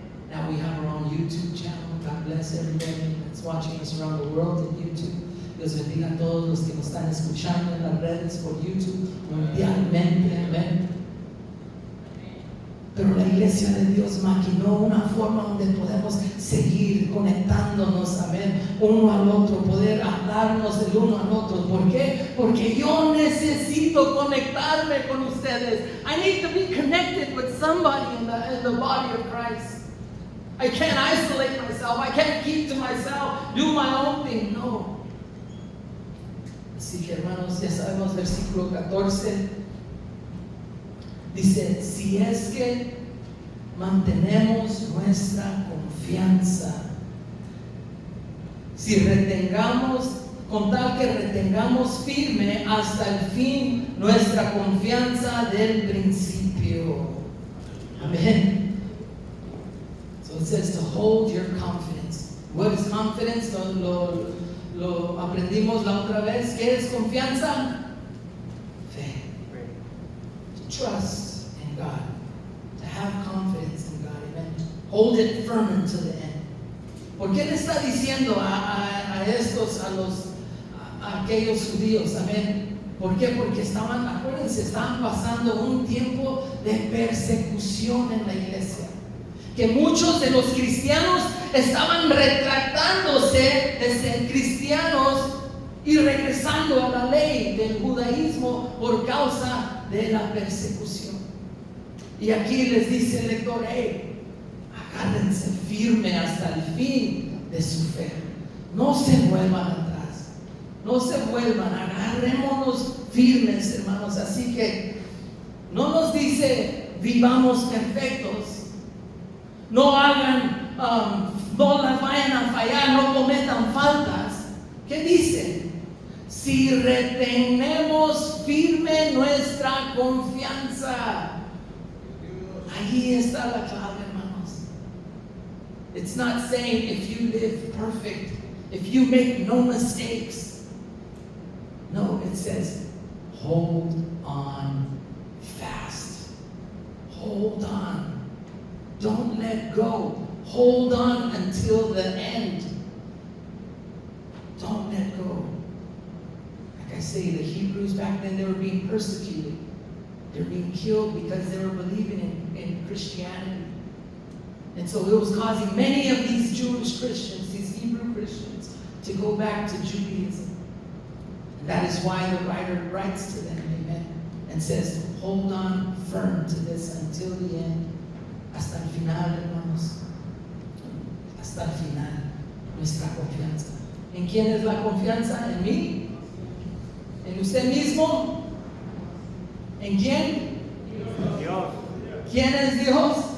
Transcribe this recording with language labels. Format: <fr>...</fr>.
<en>Now we have our own YouTube channel. God bless everybody that's watching us around the world in YouTube.</en> <es>Dios bendiga a todos los que nos están escuchando en las redes por YouTube mundialmente. Amén. Pero la iglesia de Dios maquinó una forma donde podemos seguir conectándonos, amén, uno al otro, poder hablarnos del uno al otro. ¿Por qué? Porque yo necesito conectarme con ustedes.</es> <en>I need to be connected with somebody in the body of Christ. I can't isolate myself. I can't keep to myself, do my own thing. No.</en> <es>Así que, hermanos, ya sabemos, versículo 14. Dice, si es que mantenemos nuestra confianza, si retengamos, con tal que retengamos firme hasta el fin nuestra confianza del principio. Amén.</es> <en>So it says to hold your confidence. What is confidence?</en> <es>Lo aprendimos la otra vez. ¿Qué es confianza?</es> <en>Trust in God, to have confidence in God, amen. Hold it firm until the end.</en> <es>¿Por qué le está diciendo a aquellos judíos, amén? ¿Por qué? Porque acuérdense, estaban pasando un tiempo de persecución en la iglesia. Que muchos de los cristianos estaban retractándose de ser cristianos y regresando a la ley del judaísmo por causa de la persecución. Y aquí les dice el lector, hey, agárrense firme hasta el fin de su fe. No se vuelvan atrás. No se vuelvan, agarrémonos firmes, hermanos. Así que no nos dice vivamos perfectos. No hagan, no las vayan a fallar, no cometan faltas. ¿Qué dice? Si retenemos firme nuestra confianza. Ahí está la clave, hermanos.</es> <en>It's not saying if you live perfect, if you make no mistakes. No, it says hold on fast. Hold on. Don't let go. Hold on until the end. Don't let go. I say the Hebrews back then, they were being persecuted. They were being killed because they were believing in Christianity. And so it was causing many of these Jewish Christians, these Hebrew Christians, to go back to Judaism. And that is why the writer writes to them, amen, and says, hold on firm to this until the end.</en> <es>Hasta el final, hermanos. Hasta el final, nuestra confianza. ¿En quién es la confianza? ¿En mí? ¿En usted mismo? ¿En quién? Dios. ¿Quién es Dios?</es>